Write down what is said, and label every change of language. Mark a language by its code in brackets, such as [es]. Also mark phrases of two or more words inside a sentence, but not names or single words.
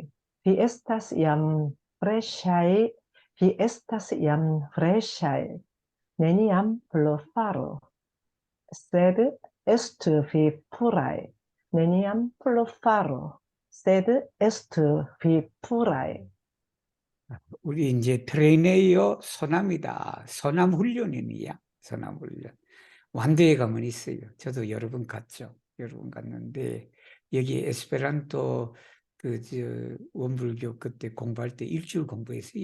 [eo] Vi estas jam freŝaj, neniam plu faru, sed estu vi puraj. neniam plu faru, sed estu vi puraj. [ko] 우리 이제 트레이너요 소남이다. 소남 훈련이야. 소남 훈련. 완도에 가면 있어요. 저도 여러 번 갔죠. 여러 번 갔는데 여기 에스페란토 원불교 그때 공부할 때 일주일 공부했어요.